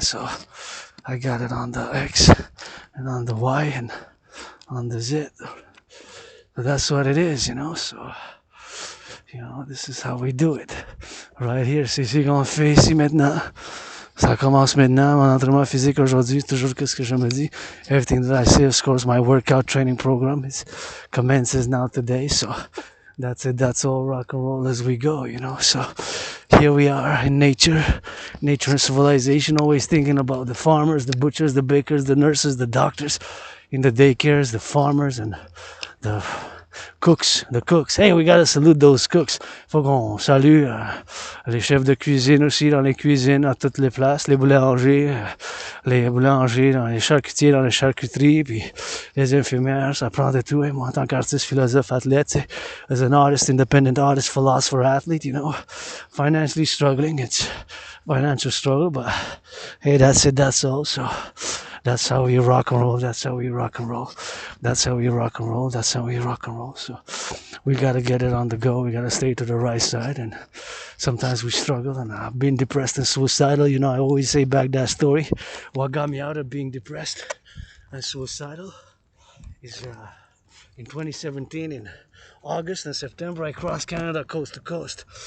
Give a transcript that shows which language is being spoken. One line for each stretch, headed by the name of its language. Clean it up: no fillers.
English: So I got it on the X and on the Y and on the Z. But that's what it is, you know. So, you know, this is how we do it. Right here,
French: c'est ici qu'on fait ici maintenant. Ça commence maintenant. Mon entraînement physique aujourd'hui, toujours qu'est-ce que je me dis.
English: Everything that I say, of course, my workout training program commences now today. So that's it. That's all rock and roll as we go, you know. So here we are in nature and civilization, always thinking about the farmers, the butchers, the bakers, the nurses, the doctors, in the daycares, the farmers, and the cooks. Hey, we gotta salute those cooks.
French: Faut qu'on salue les chefs de cuisine aussi dans les cuisines à toutes les places, les boulangers dans les charcutiers, dans les charcuteries, puis les infirmières, ça prend de tout. Et moi, en tant qu'artiste, philosophe, athlète,
English: as an artist, independent artist, philosopher, athlete, you know, financially struggling, it's financial struggle, but hey, that's it, that's all. So that's how we rock and roll. That's how we rock and roll. That's how we rock and roll. That's how we rock and roll. So we gotta get it on the go. We gotta stay to the right side. And sometimes we struggle. And I've been depressed and suicidal. You know, I always say back that story. What got me out of being depressed and suicidal is in 2017 in August and September, I crossed Canada coast to coast.